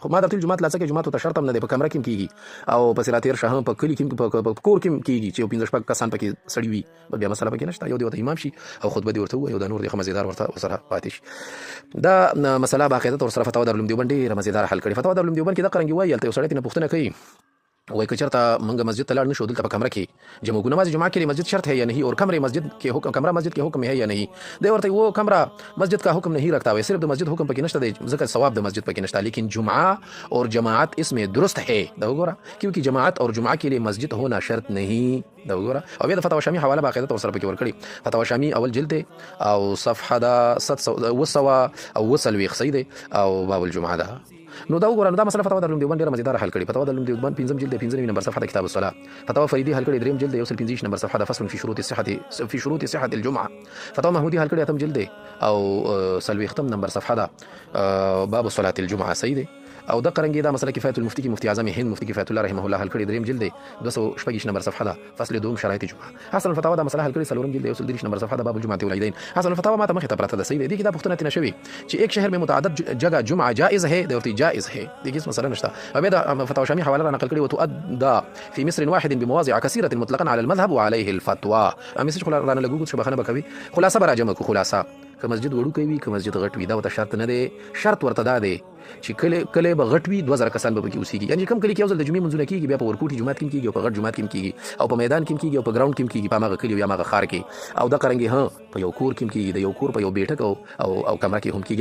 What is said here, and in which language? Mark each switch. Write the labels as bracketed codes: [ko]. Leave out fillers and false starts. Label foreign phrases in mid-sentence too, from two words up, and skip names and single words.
[ps] خو ما درته ویل جومات لا څه کې جومات ورته شرط هم نه دی، په کمره کې هم کېږي، او په سراتیر شاه هم په کلي کې په کور کې هم کېږي، چې یو 15 کسان پکې سړي وي، بیا مسله پکې نشته. یو دې ورته امام شي او خطبه دې ورته ووایي، او دا نور دې ښه مزېدار ورسره پاتې شي. دا مسله باقاعدت ورسره فتوا دارالعلوم دیوبند ډېره مزېداره حل کړې. فتوا دارالعلوم دیوبند کې دغه رنګې وایي، هلته یو سړی ترېنه پوښتنه کوي، وای که چېرته موږ مسجد ته لاړ نه شو، دلته په کمره کې جمع کو، [ur] نماز جمعہ کے لیے مسجد شرط ہے یا نہیں، اور کمرہ مسجد کے حکم ہے یا نہیں. [ps] دی ورته [ur] وہ کمرہ مسجد کا حکم نہیں رکھتا ہے، [ps] صرف د مسجد حکم پکې نشته دی، ځکه ثواب د مسجد پکې نشته، [ur] لیکن جمعہ اور جماعت اس میں درست ہے. [ps] دا وګوره، [ur] کیونکہ جماعت اور جمعہ کے لیے مسجد ہونا شرط نہیں. [ps] دا وګوره، او بیا د فتاوا شامی حواله باقاعدت ورسره پکې ورکړي. فتاوا شامی اول جلد دی او صفحه دا 700 او 20 صحیح دی، او باب الجمعه ده. نو دا وګوره، نو دا مسله فتوا دارالعلوم دیوبند ډېره مزېداره حل کړې. فتوا دارالعلوم دیوبند 5 جلد 5 نمبر صفحه د کتاب الصلاه. فتوا فریدي حل کړې 3 جلد 125 نمبر صفحه د فصل في شروط صحه الجمعه. فتوا محمودي حل کړې 8 جلد او 40 نمبر صفحه ده باب صلاه الجمعه، صحیح دی. او د قرنګي دا مسله کفایت المفتی کې مفتی اعظم هند مفتی کفایت الله رحمه الله حل کړی 3 جلد 226 نمبر صفحه ده فصل 2 شرایط جمعه. حسن الفتاوا دا مسله حل کړی 4 جلد 130 نمبر صفحه ده باب الجمعه والعيدين. حسن الفتاوا ما ته مخه ته پراته ده، صحیح دی. دې کې دا پوښتنه تنه شوی چې [ur] ایک شهر میں متعدد جگہ جمعه جائز ہے، [ps] د ورته [ur] جائز ہے، [ps] دې کې مسله نشته. او بیا دا فتاوا شامی حواله را نقل کړی، [ar] وتؤدى في مصر واحد بمواضع كثيره مطلقا على المذهب وعليه الفتوى. [ps] امسج خلا را نه لګو چې بخنه بکوي، خلاصه براجمه کو خلاصه، که مسجد وړوکی وي که مسجد غټ وي، دا ورته شرط نه دی. شرط ورته دا دی چې کله به غټ وي 2000 کسان به پکې اوسېږي، یعنې کوم کلي کې یو ځل د جمعې منځونه کېږي، بیا په ورکوټي جومات کې هم کېږي، او په غټ جومات کې هم کېږي، او په میدان کې هم کېږي، او په ګراوند کې هم کېږي، په هماغه کلي او یا هماغه ښار کې، او دغه رنګې په یو کور کې هم کېږي، د یو کور په یو بیټک او کمره کې هم کېږي.